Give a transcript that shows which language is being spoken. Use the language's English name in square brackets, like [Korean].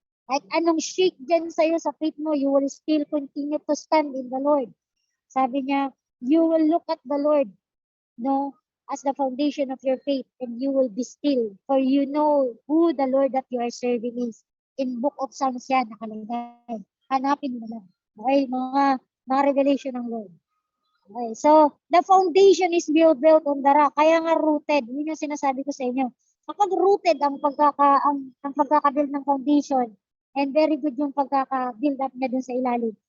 [Filipino] Kahit anong shake dyan sa'yo sa faith mo, [English] you will still continue to stand in the Lord. [Filipino] Sabi niya, [English] you will look at the Lord, no, as the foundation of your faith, and you will be still, for you know who the Lord that you are serving is. [Filipino] In Book of Psalms yan, nakalagay. Hanapin mo lang. Okay, mga revelation ng Lord. [English] Okay, so the foundation is built on the rock. [Filipino] Kaya nga rooted. Yun yung sinasabi ko sa inyo. Kapag rooted ang pagkaka-build ng foundation, [English] and very good [Filipino] yung pagkaka-build up niya dun sa ilalim.